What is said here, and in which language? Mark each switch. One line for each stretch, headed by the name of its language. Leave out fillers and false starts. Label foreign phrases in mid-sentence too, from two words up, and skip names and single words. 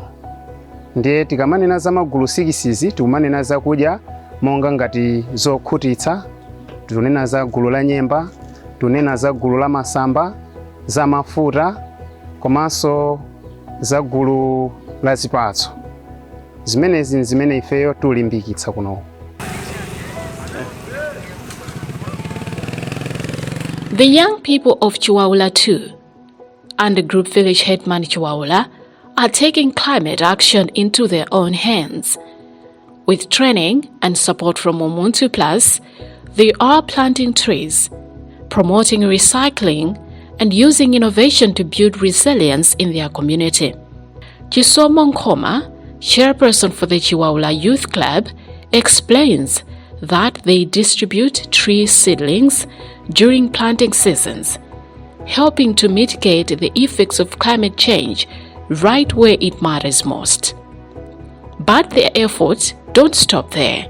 Nyanja: Ndiye tikamanena za magulu 6 izi tikumanena zakudya monga ngati zokhutitsa, tunena za gulu la nyemba, tunena za gulu la masamba, za mafuta komanso za gulu la zipatso. Zimenezi zimene ifeyo tulimbikitsa kuno.
English: The young people of Chiwaula too, and the group village headman Chiwaula, are taking climate action into their own hands. With training and support from Umunthu Plus, they are planting trees, promoting recycling, and using innovation to build resilience in their community. Chisomo Nkoma, chairperson for the Chiwaula Youth Club, explains that they distribute tree seedlings during planting seasons, helping to mitigate the effects of climate change right where it matters most. But their efforts don't stop there.